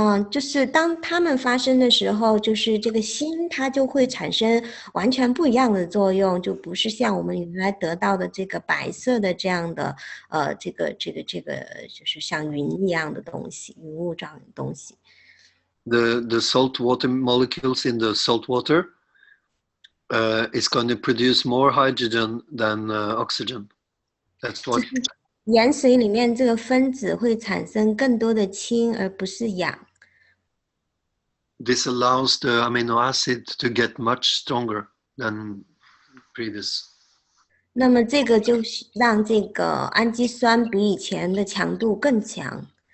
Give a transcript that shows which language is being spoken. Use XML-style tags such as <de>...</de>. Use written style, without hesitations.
<zh>就是当它们发生的时候，就是这个锌它就会产生完全不一样的作用，就不是像我们原来得到的这个白色的这样的这个就是像云一样的东西，云雾状的东西。</zh> <en>The salt water molecules in the salt water is going to produce more hydrogen than oxygen. That's what.</en> <zh>盐水里面这个分子会产生更多的氢，而不是氧。</zh> <en>this allows the amino acid to get much stronger than previous.</en> <zh>那么这个就是让这个氨基酸比以前的强度更强。</zh>